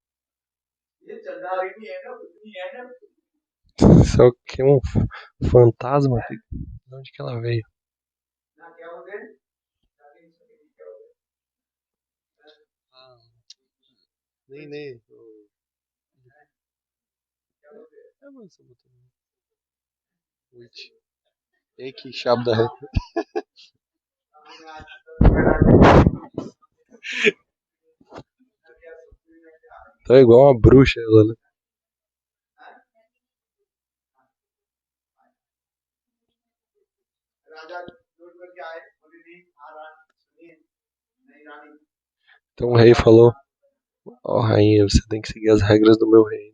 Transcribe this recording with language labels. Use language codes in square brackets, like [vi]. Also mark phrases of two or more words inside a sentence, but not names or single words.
[pt] Isso aqui é um fantasma? De onde que ela veio? Nem. [hi] एक ही शब्द है [pt] Tá igual uma bruxa ela, né? Então o rei falou: ó, rainha, você tem que seguir as regras do meu reino.